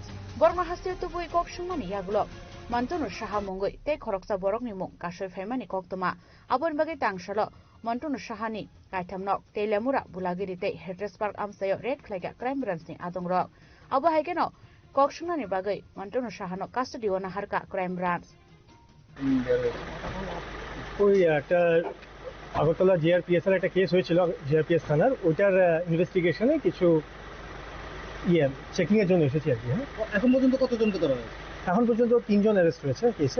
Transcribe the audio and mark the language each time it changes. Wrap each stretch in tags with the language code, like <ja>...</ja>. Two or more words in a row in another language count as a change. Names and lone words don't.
<trp>Borong haste tu bui kok shungmani yagulo Mantunu Shaha mungoi te khoroksa borong ni mung kasoi phaimani koktuma. Abon bagi tangsalo Mantunu Shaha ni kaitamnok Telamura Bulagiri te Headrest Park amsayo red khlaika</trp> <en>crime branch</en> <trp>ni adongrok. Abo haikeno kok shungmani bagai Mantunu Shaha no custody ona harka</trp> <en>crime branch.</en> <bn>ওই একটা আগরতলা জিআরপিএস এর একটা কেস হয়েছিল জিআরপিএস থানার ওটার ইনভেস্টিগেশনে কিছু চেকিং এর জন্য এসেছি আর কি। এখন পর্যন্ত কতজনকে ধরা হয়েছে? এখন পর্যন্ত 3 জন অ্যারেস্ট হয়েছে কেসে।</bn>